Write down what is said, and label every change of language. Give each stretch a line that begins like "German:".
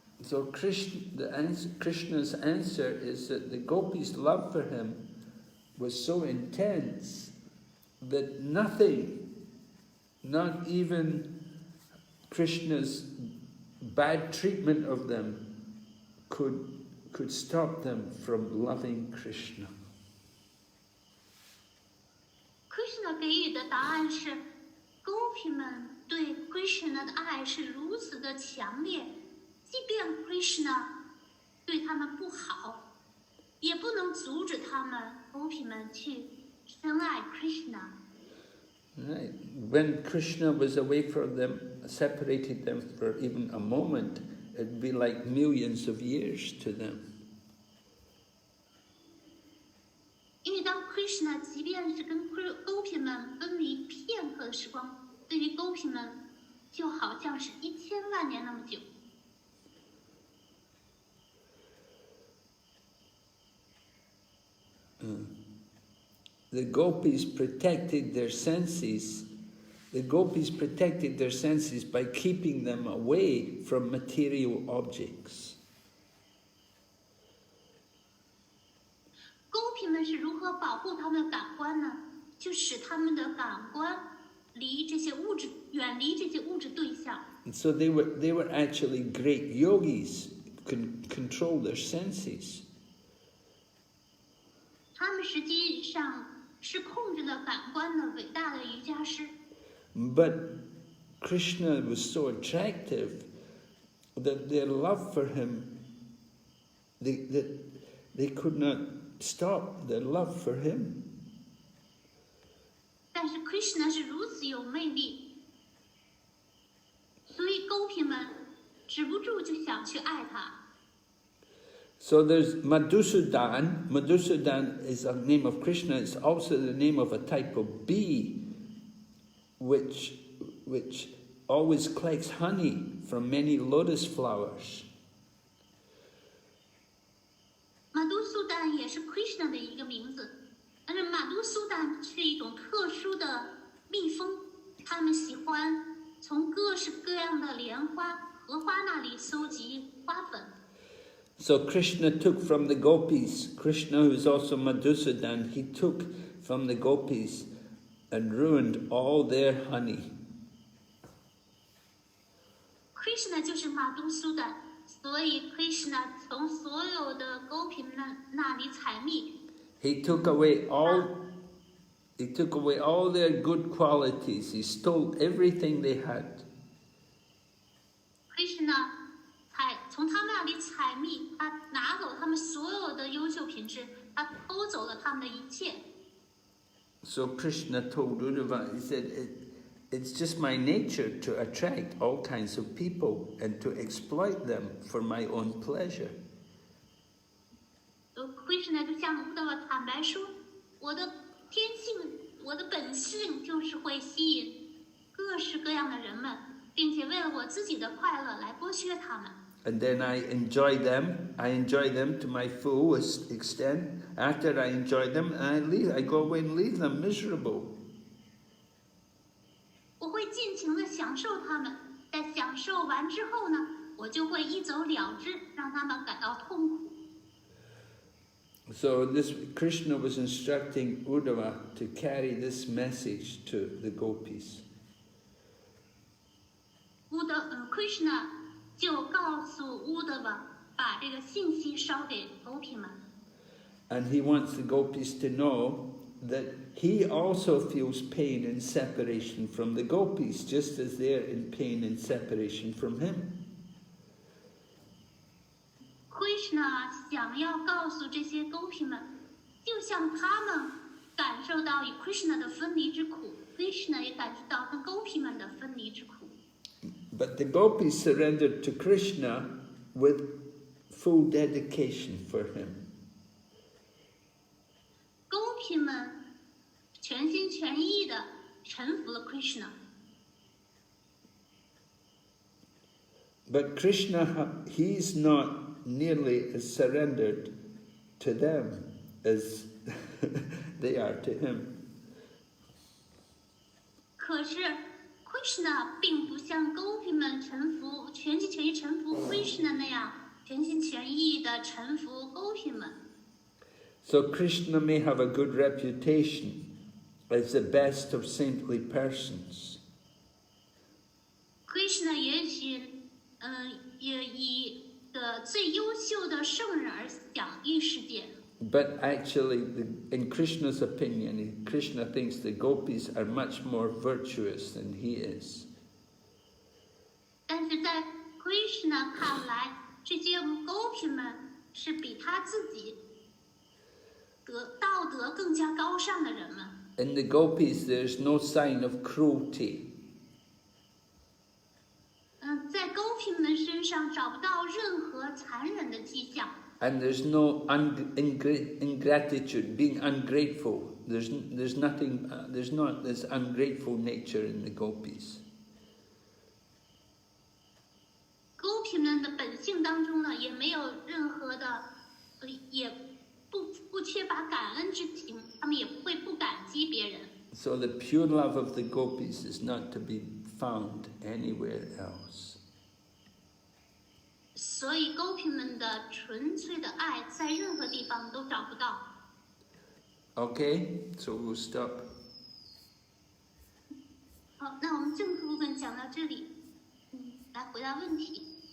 English: So Krishna's answer is that the gopis' love for him was so intense that nothing, not even Krishna's bad treatment of them, could stop them from loving Krishna.
Chinese: Krishna 给予的答案是，狗皮们对 Krishna 的爱是如此的强烈。即便 Krishna 对他们不好，也不能阻止他们狗皮们去深爱 Krishna。
English: Right. When Krishna was away from them, separated them for even a moment, it'd be like millions of years to them.
Chinese: 因为当 Krishna 即便是跟狗皮们分离片刻的时光，对于狗皮们就好像是1000万年那么久。
English: The gopis protected their senses. The gopis protected their senses by keeping them away from material objects.
Chinese: 狗皮们是如何保护他们的感官呢？就使他们的感官远离这些物质对象。
English: And so they were actually great yogis, can control their senses.
Chinese: 他们实际上是控制了感官的伟大的瑜伽师。
English: But Krishna was so attractive that their love for him, they could not stop their love for him.
Chinese: 但是 Krishna 是如此有魅力，所以狗皮们止不住就想去爱他。
English: So there's Madhusudan. Madhusudan is a name of Krishna. It's also the name of a type of bee, which always collects honey from many lotus flowers.
Chinese: 马都苏丹也是 Krishna 的一个名字，但是马都苏丹是一种特殊的蜜蜂，他们喜欢从各式各样的莲花、荷花那里搜集花粉。
English: So Krishna took from the Gopis, Krishna who is also Madhusudan, he took from the Gopis and ruined all their honey.
Chinese: Krishna 就是马都苏丹，所以 Krishna 从所有的狗皮那里采蜜。
English: He took away all their good qualities. He stole everything they had.
Chinese: Krishna 从他们那里采蜜，他拿走他们所有的优秀品质，他偷走了他们的一切。
English: So Krishna told Uddhava, he said, it's just my nature to attract all kinds of people and to exploit them for my own pleasure.
Chinese: Krishna 就向Uddhava坦白说，我的天性，我的本性就是会吸引各式各样的人们，并且为了我自己的快乐来剥削他们。
English: And then I enjoy them to my fullest extent. After I enjoy them, I go away and leave them miserable.
Chinese: 我会尽情的享受他们，在享受完之后呢，我就会一走了之，让他们感到痛苦。
English: So this Krishna was instructing Uddhava to carry this message to the Gopis.
Chinese: Krishna 就告诉Uddhava把这个信息捎给狗皮们。
English: And he wants the Gopis to know that he also feels pain and separation from the Gopis, just as they're in pain and separation from him.
Chinese: Krishna 想要告诉这些狗皮们，就像他们感受到与 Krishna 的分离之苦 ，Krishna 也感受到跟狗皮们的分离之苦。
English: But the Gopis surrendered to Krishna with full dedication for him.
Chinese: 狗皮们全心全意的臣服了 Krishna。
English: But Krishna, he's not nearly as surrendered to them as they are to him.
Chinese: 可是 Krishna 并不像狗皮们臣服，全心全意臣服 Krishna 那样，全心全意的臣服狗皮们。
English: So Krishna may have a good reputation as the best of saintly persons.
Chinese: Krishna 也许也以最优秀的圣人而享誉世界。
English: But actually, in Krishna's opinion, Krishna thinks the Gopis are much more virtuous than he is.
Chinese: 但是在 Krishna 看来，这些狗皮们是比他自己道德更加高尚的人们。
English: In the Gopis, there's no sign of cruelty.
Chinese: 在狗皮们身上找不到任何残忍的迹象。
English: And there's no ingratitude, being ungrateful. There's nothing. There's not this ungrateful nature in the Gopis.
Chinese: 狗皮们的本性当中呢，也没有任何的，也不缺乏感恩之情，他们也不会不感激别人。
English: So the pure love of the Gopis is not to be found anywhere else.
Chinese: 所以狗皮们的纯粹的爱，在任何地方都找不到。
English: Okay, so we'll stop.
Chinese: 好，那我们正式部分讲到这里，来回答问题。